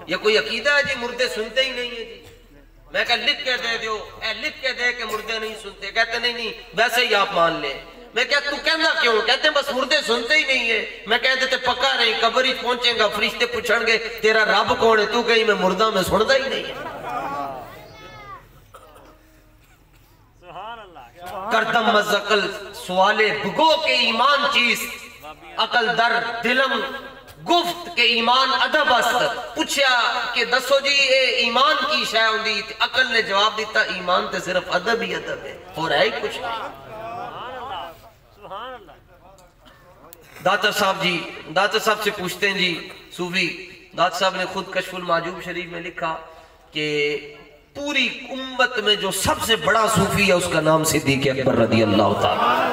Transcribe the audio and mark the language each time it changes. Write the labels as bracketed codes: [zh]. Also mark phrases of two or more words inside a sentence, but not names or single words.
[ur] یہ کوئی عقیدہ ہے جی مردے سنتے ہی نہیں ہے جی؟ میں کہا لکھ کے دے دیو، اے لکھ کے دے کہ مردے نہیں سنتے. کہتے نہیں ویسے ہی آپ مان لیں. میں کہا تو کہنا کیوں؟ کہتے ہیں بس مردے سنتے ہی نہیں ہے. میں کہہ دیتے پکا نہیں، قبر ہی پہنچیں گا، فرشتے پوچھیں گے تیرا رب کون ہے؟ تو کہیں میں مردہ میں سنتا ہی نہیں ہے. [fa] کردم مزقل سوالے بگو کے ایمان چیز عقل در دلم گفت کے ایمان ادب است. [pa] پوچھا کہ دسو جی اے ایمان کی شے ہوندی؟ [ur] عقل نے جواب دیتا ایمان تے صرف ادب ہی ادب ہے اور ہے ہی کچھ نہیں. داتا صاحب جی، داتا صاحب سے پوچھتے ہیں جی صوفی داتا صاحب نے خود کشف المعجوب شریف میں لکھا کہ پوری امت میں جو سب سے بڑا صوفی ہے اس کا نام صدیق اکبر [ar] رضی اللہ تعالیٰ.